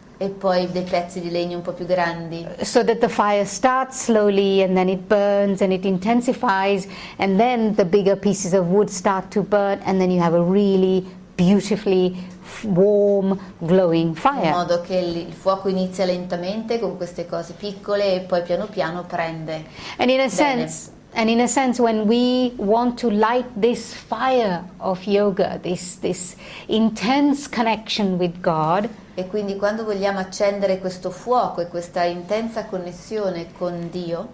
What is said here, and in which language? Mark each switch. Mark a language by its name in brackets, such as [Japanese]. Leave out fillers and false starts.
[Italian] E poi dei pezzi di legno un po' più grandi, [English] so that the fire starts slowly and then it burns and it intensifies, and then the bigger pieces of wood start to burn, and then you have a really beautifully warm, glowing [Italian] in [English] fire. [Italian] modo che il fuoco inizia lentamente con queste cose piccole e poi piano piano prende. [English] And in a [Italian] Bene. [English] sense, when we want to light this fire of yoga, this intense connection with God, [Italian] E quindi quando vogliamo accendere questo fuoco e questa intensa connessione con Dio,